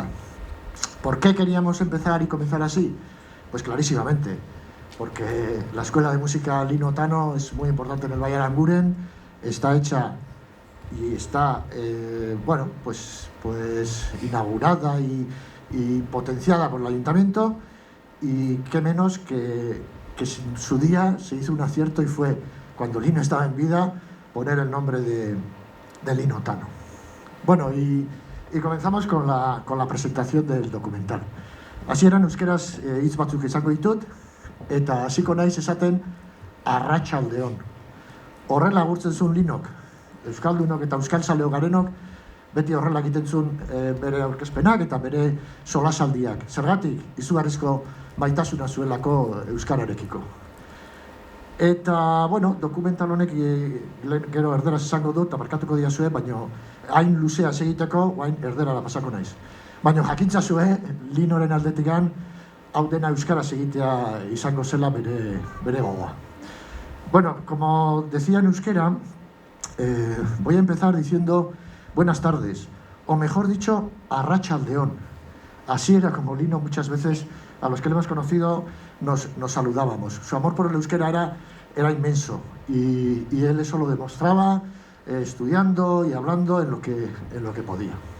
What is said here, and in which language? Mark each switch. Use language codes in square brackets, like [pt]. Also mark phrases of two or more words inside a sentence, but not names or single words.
[es] ¿Por qué queríamos empezar y comenzar así? Pues clarísimamente, porque la Escuela de Música Lino Tano es muy importante en el Valle de Aranguren, está hecha y está, pues inaugurada y potenciada por el ayuntamiento, y qué menos que en su día se hizo un acierto y fue, cuando Lino estaba en vida, poner el nombre de Lino Tano. Bueno, y comenzamos con la presentación del documental. [eu] Hasieran euskeraz hitz batzuk izango ditut, eta hasiko naiz esaten arratsaldeon. Horrela agurtzen zuen Linok, euskaldunok eta euskaltzaleok garenok, beti horrela egiten zuen bere aurkezpenak eta bere solasaldiak. Zergatik, izugarrizko maitasuna zuelako euskararekiko. Eta, dokumental honek gero erderaz esango dut, eta markatuko diazue, baina hain luzea segiteko, hain erderara pasako naiz. Baina jakintzazue, Linoren aldetikan, hau dena euskaraz egitea izango zela bere gogoa. [es] Bueno, como decía en euskera, voy a empezar diciendo buenas tardes, o mejor dicho, arratsaldeon. Así era como Lino muchas veces, a los que le hemos conocido, nos saludábamos. Su amor por el euskera era inmenso, y él eso lo demostraba estudiando y hablando en lo que podía.